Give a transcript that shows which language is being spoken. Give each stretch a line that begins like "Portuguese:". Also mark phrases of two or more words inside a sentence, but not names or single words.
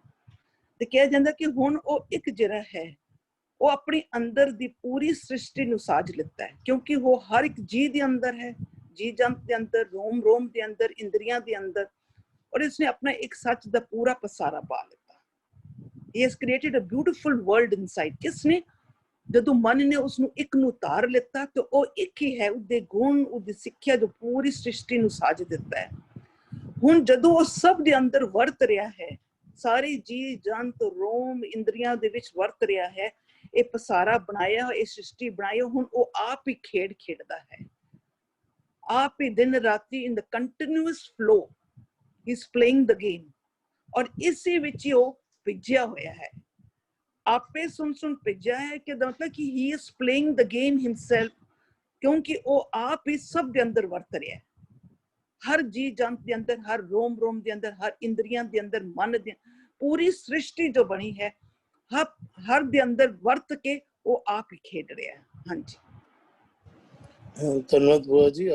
Punjabi: ਤੇ ਕਿਹਾ ਜਾਂਦਾ ਕਿ ਹੁਣ ਉਹ ਇੱਕ ਜਿਹੜਾ ਹੈ ਉਹ ਆਪਣੀ ਅੰਦਰ ਦੀ ਪੂਰੀ ਸ੍ਰਿਸ਼ਟੀ ਨੂੰ ਸਾਜ ਲਿੱਤਾ ਹੈ, ਕਿਉਂਕਿ ਉਹ ਹਰ ਇੱਕ ਜੀ ਦੇ ਅੰਦਰ ਹੈ, ਜੀ ਜੰਤ ਦੇ ਅੰਦਰ, ਰੋਮ ਦੇ ਅੰਦਰ, ਇੰਦਰੀਆਂ ਦੇ ਅੰਦਰ, ਔਰ ਇਸਨੇ ਆਪਣਾ ਇੱਕ ਸੱਚ ਦਾ ਪੂਰਾ ਪਸਾਰਾ ਪਾ ਲਿੱਤਾ।
English: He has created a beautiful world inside.
Punjabi: ਕਿਸਨੇ? ਜਦੋਂ ਮਨ ਨੇ ਉਸਨੂੰ ਇੱਕ ਨੂੰ ਉਤਾਰ ਲਿੱਤਾ ਤੇ ਉਹ ਇੱਕ ਹੀ ਹੈ, ਉਹਦੇ ਗੁਣ, ਉਹਦੀ ਸਿੱਖਿਆ ਜੋ ਪੂਰੀ ਸ੍ਰਿਸ਼ਟੀ ਨੂੰ ਸਾਜ ਦਿੱਤਾ ਹੈ। ਹੁਣ ਜਦੋਂ ਉਹ ਸਭ ਦੇ ਅੰਦਰ ਵਰਤ ਰਿਹਾ ਹੈ, ਸਾਰੇ ਜੀ ਜੰਤ, ਰੋਮ, ਇੰਦਰੀਆਂ ਦੇ ਵਿੱਚ ਵਰਤ ਰਿਹਾ ਹੈ, ਇਹ ਪਸਾਰਾ ਬਣਾਇਆ, ਇਹ ਸ੍ਰਿਸ਼ਟੀ ਬਣਾਈ, ਹੁਣ ਉਹ ਆਪ ਹੀ ਖੇਡ ਖੇਡਦਾ ਹੈ, ਆਪ ਹੀ ਦਿਨ ਰਾਤੀ
English: in the continuous flow he is playing the game,
Punjabi: ਔਰ ਇਸੇ ਵਿੱਚ ਹੀ ਉਹ ਭਿੱਜਿਆ ਹੋਇਆ ਹੈ। ਆਪੇ ਸੁਣ ਭਿੱਜਿਆ ਹੈ ਕਿ ਮਤਲਬ ਕਿ
English: he is playing the game himself,
Punjabi: ਕਿਉਂਕਿ ਉਹ ਆਪ ਹੀ ਸਭ ਦੇ ਅੰਦਰ ਵਰਤ ਰਿਹਾ ਹੈ, ਹਰ ਜੀ ਜੰਤ ਦੇ ਅੰਦਰ, ਹਰ ਰੋਮ ਦੇ ਅੰਦਰ, ਹਰ ਇੰਦਰੀਆਂ ਦੇ ਅੰਦਰ, ਮਨ ਦੇ, ਪੂਰੀ ਸ੍ਰਿਸ਼ਟੀ ਜੋ ਬਣੀ ਹੈ ਹਰ ਦੇ ਅੰਦਰ ਵਰਤ ਕੇ ਉਹ ਆਪ ਹੀ ਖੇਡ ਰਿਹਾ ਹੈ। ਹਾਂਜੀ, ਧੰਨਵਾਦ ਭੂਆ ਜੀ।